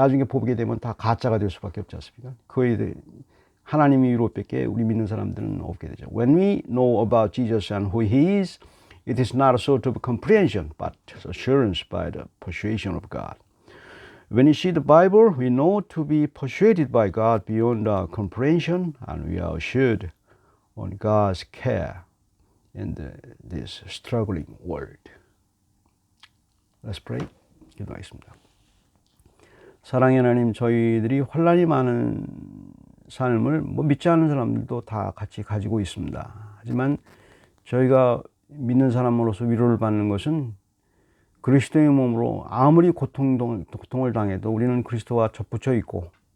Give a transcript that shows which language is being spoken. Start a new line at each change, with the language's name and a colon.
Korean: 나중에 보게 되면 다 가짜가 될 수밖에 없지 않습니까? 그에 대해 하나님의 위로밖에 우리 믿는 사람들은 없게 되죠.
English: When we know about Jesus and who He is, it is not a sort of comprehension, but assurance by the persuasion of God. When we see the Bible, we know to be persuaded by God beyond our comprehension, and we are assured on God's care in this struggling world. Let's pray.
Korean: 기도하겠습니다. 사랑의 하나님, 저희들이 환난이 많은 삶을 믿지 않는 사람들도 다 같이 가지고 있습니다. 하지만 저희가 믿는 사람으로서 위로를 받는 것은 그리스도의 몸으로 아무리 고통을 당해도 우리는 그리스도와 접붙여 있고,